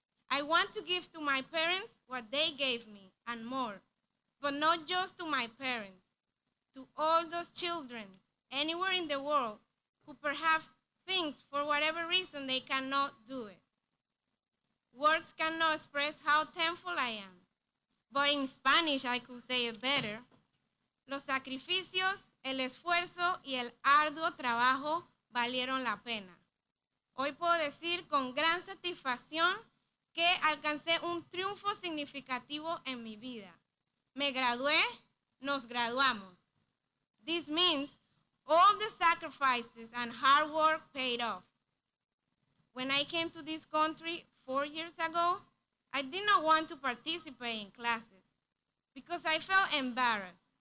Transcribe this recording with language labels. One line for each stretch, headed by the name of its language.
English: I want to give to my parents what they gave me and more, but not just to my parents, to all those children anywhere in the world who perhaps think for whatever reason they cannot do it. Words cannot express how thankful I am, but in Spanish I could say it better.
Spanish: Los sacrificios, el esfuerzo y el arduo trabajo valieron la pena. Hoy puedo decir con gran satisfacción que alcancé un triunfo significativo en mi vida. Me gradué, nos graduamos.
English: This means all the sacrifices and hard work paid off. When I came to this country 4 years ago, I did not want to participate in classes because I felt embarrassed.